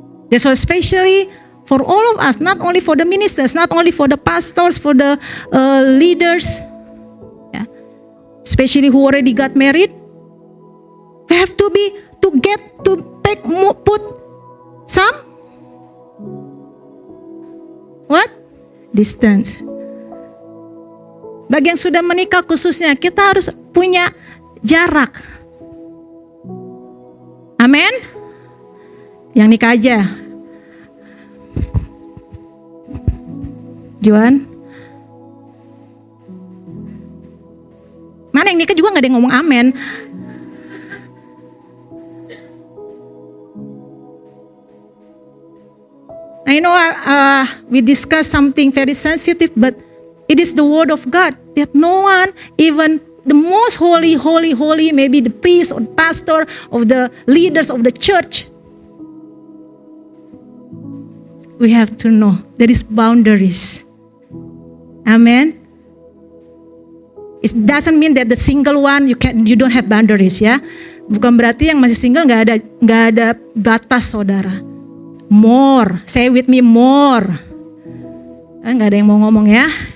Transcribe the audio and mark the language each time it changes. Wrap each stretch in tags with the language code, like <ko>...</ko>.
<en>That's why especially for all of us, not only for the ministers, not only for the pastors, for the leaders, especially who already got married, we have to put some distance.</en> <id>Bagi yang sudah menikah khususnya, kita harus punya jarak. Amin. Yang nikah aja. Juan. Mana yang nikah juga gak ada yang ngomong amin.</id> <en>I know we discussed something very sensitive, but it is the word of God that no one, even the most holy, maybe the priest or pastor of the leaders of the church, we have to know there is boundaries. Amen. It doesn't mean that the single one you don't have boundaries, ya.</en> <id>Bukan berarti yang masih single nggak ada batas, saudara.</id> <en>More, say with me, more.</en> <id>Nggak ada yang mau ngomong ya.</id>